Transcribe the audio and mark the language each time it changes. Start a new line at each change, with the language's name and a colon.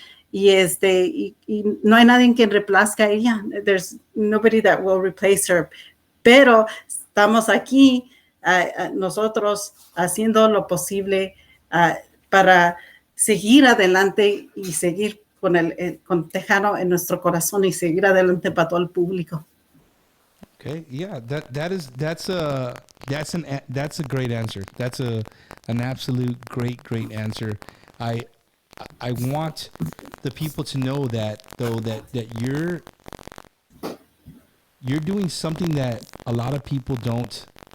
Spanish: Y no hay nadie que reemplazca a ella.
English: There's nobody that will replace her.
Spanish: Pero estamos aquí, nosotros haciendo lo posible, para seguir adelante y seguir con Tejano en nuestro corazón y seguir adelante para todo el público.
English: Okay, yeah, that's a great answer. That's an absolute great answer. I want the people to know that, though, that you're doing something that a lot of people don't.